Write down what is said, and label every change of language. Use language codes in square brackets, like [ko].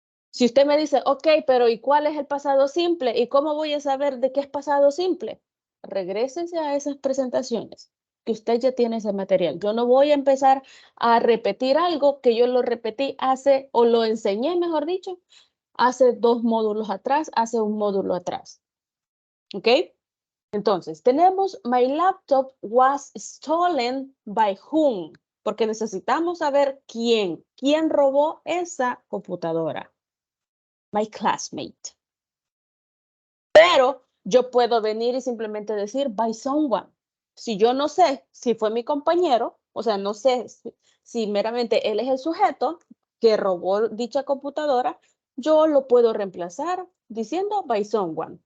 [es] Si usted me dice, ok, pero ¿y cuál es el pasado simple? ¿Y cómo voy a saber de qué es pasado simple? Regrésense a esas presentaciones, que usted ya tiene ese material. Yo no voy a empezar a repetir algo que yo lo repetí hace, o lo enseñé, mejor dicho, hace 2 módulos atrás, hace un módulo atrás. ¿Ok? Entonces, tenemos [en] my laptop was stolen by whom? [es] Porque necesitamos saber quién robó esa computadora. [en] My classmate. [es] Pero yo puedo venir y simplemente decir [en] by someone. [es] Si yo no sé si fue mi compañero, o sea, no sé si meramente él es el sujeto que robó dicha computadora, yo lo puedo reemplazar diciendo [en] by someone.